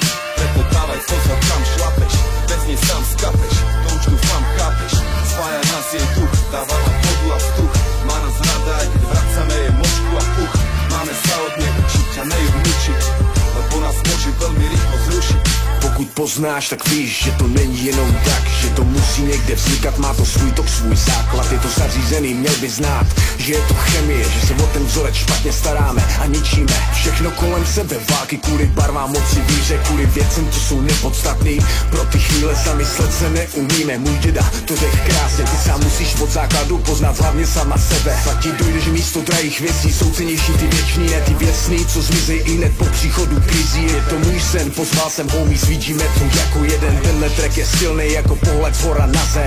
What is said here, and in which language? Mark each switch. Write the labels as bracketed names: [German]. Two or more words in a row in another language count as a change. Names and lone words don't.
[Slovak] Preto dávaj pozor, kam šlapeš, bez nej sám skapeš, to už dúfam chápeš. Spája nás jej duch, dáva nám vodu a vzduch. Má nás rada, aj keď vracame jej močku a puch. Máme sa od nej učiť a ne ju mučiť, lebo nás môže veľmi rýchlo zrušiť. [Czech] Pokud poznáš, tak víš, že to není jenom tak, že to musí někde vznikat, má to svůj tok, svůj základ, je to zařízený, měl by znát, že je to chemie, že se o ten vzorec špatně staráme a ničíme všechno kolem sebe, války kvůli barvám, moci, víře, kvůli věcem, co jsou nepodstatný, pro ty chvíle zamyslet se neumíme, můj děda to řek krásně, ty sám musíš od základu poznat hlavně sama sebe, pak ti dojde, že místo drahých věcí jsou cenější ty věčný, ne ty věcný, co zmizej i hned po příchodu krizí, je to můj sen, pozval jsem homie, svíčíme tu jako jeden, tenhle track je silnej jako pohled zhora na zem.